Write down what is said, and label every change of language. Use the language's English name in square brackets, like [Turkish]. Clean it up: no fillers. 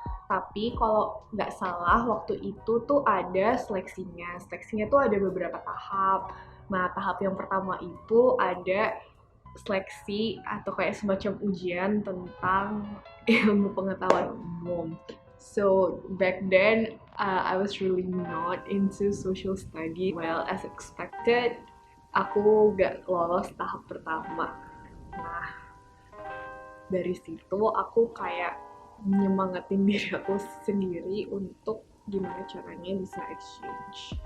[Indonesian] Tapi kalau nggak salah waktu itu tuh ada seleksinya. Seleksinya tuh ada beberapa tahap. Nah, tahap yang pertama itu ada seleksi atau kayak semacam ujian tentang ilmu pengetahuan umum. [English] So back then, I was really not into social study. Well, as expected, [Indonesian] aku gak lolos tahap pertama. Nah, dari situ aku kayak nyemangatin diri aku sendiri untuk gimana caranya bisa exchange.